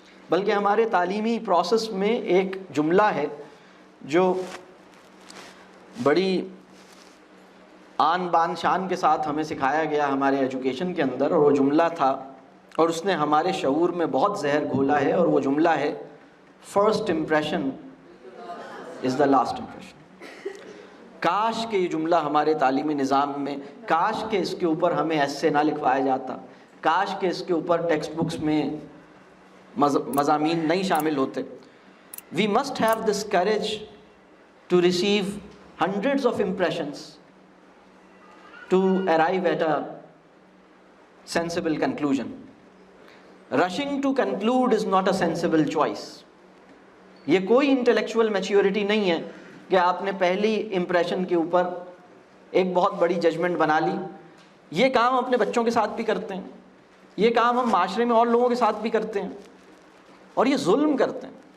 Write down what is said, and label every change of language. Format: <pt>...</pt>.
<ur>بلکہ ہمارے تعلیمی پروسیس میں ایک جملہ ہے جو بڑی آن بان شان کے ساتھ ہمیں سکھایا گیا ہمارے ایجوکیشن کے اندر، اور وہ جملہ تھا اور اس نے ہمارے شعور میں بہت زہر گھولا ہے، اور وہ جملہ ہے</ur> <en>First impression is the last impression.</en> <ur>کاش کہ یہ جملہ ہمارے تعلیمی نظام میں، کاش کہ اس کے اوپر ہمیں ایسے نہ لکھوایا جاتا، کاش کہ اس کے اوپر ٹیکسٹ بکس میں مضامین نہیں شامل ہوتے.</ur> <en>We must have this courage to receive hundreds of impressions to arrive at a sensible conclusion. Rushing to conclude is not a sensible choice.</en> <ur>یہ کوئی</ur> <en>intellectual maturity</en> <ur>نہیں ہے کہ آپ نے پہلی امپریشن کے اوپر ایک بہت بڑی ججمنٹ بنا لی. یہ کام اپنے بچوں کے ساتھ بھی کرتے ہیں، یہ کام ہم معاشرے میں اور لوگوں کے ساتھ بھی کرتے ہیں، اور یہ ظلم کرتے ہیں.</ur>